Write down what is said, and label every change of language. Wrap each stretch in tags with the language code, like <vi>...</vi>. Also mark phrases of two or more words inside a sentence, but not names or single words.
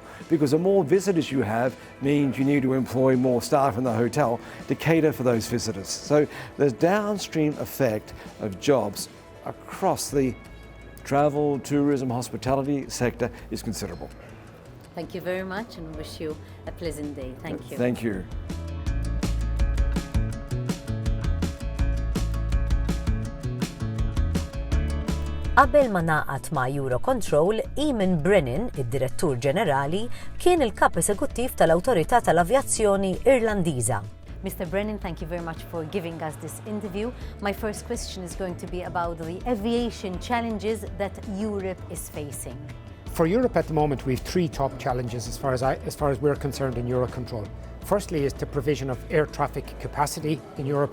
<en>Because the more visitors you have means you need to employ more staff in the hotel to cater for those visitors. So the downstream effect of jobs across the travel, tourism, hospitality sector is considerable. Thank you very much and wish you a pleasant day. Thank you. Thank you.</en> <mt>Qabel ma ngħaqad ma' Eurocontrol, Eamon Brennan, id-Direttur Ġenerali, kien il-Kap Eżekuttiv tal-Awtorità tal-Avjazzjoni Irlandiża.</mt> <en>Mr. Brennan, thank you very much for giving us this interview. My first question is going to be about the aviation challenges that Europe is facing. For Europe at the moment, we have three top challenges as far as we're concerned in Eurocontrol. Firstly is the provision of air traffic capacity in Europe.</en>